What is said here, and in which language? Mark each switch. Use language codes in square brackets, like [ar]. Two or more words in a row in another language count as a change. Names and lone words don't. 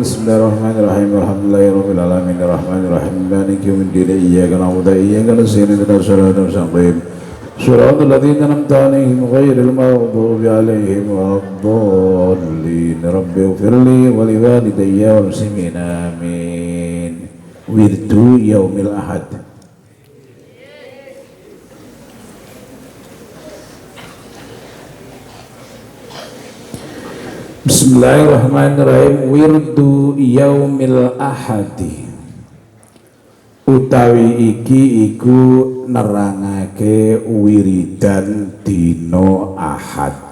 [ar] بسم الله الرحمن الرحيم. الحمد لله رب العالمين الرحمن الرحيم مالك يوم الدين إياك نعبد وإياك نستعين اهدنا الصراط المستقيم صراط الذين أنعمت عليهم غير المغضوب عليهم ولا الضالين. رب اغفر لي ولوالدي وللمسلمين آمين. ورد يوم الأحد. بسم الله الرحمن الرحيم. ورد يوم الأحد [jv] utawi iki iku nerangake wiridan dino ahad.